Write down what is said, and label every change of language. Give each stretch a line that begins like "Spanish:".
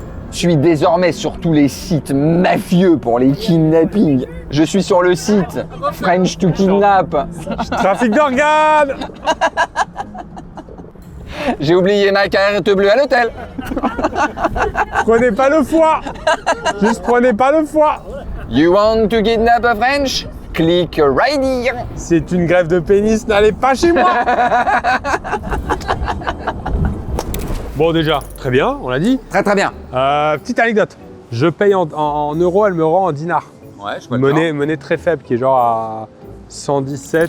French: Je suis désormais sur tous les sites mafieux pour les kidnappings. Je suis sur le site French to Kidnap. Trafic d'organes. J'ai oublié ma carte bleue à l'hôtel. Prenez pas le foie. Juste prenez pas le foie.
English: You want to kidnap a French? Click right here.
French: C'est une grève de pénis, n'allez pas chez moi. Bon, déjà, très bien, on l'a dit. Très très bien. Petite anecdote. Je paye en euros, elle me rend en dinars. Ouais, je vois Monnaie très faible, qui est genre à 117.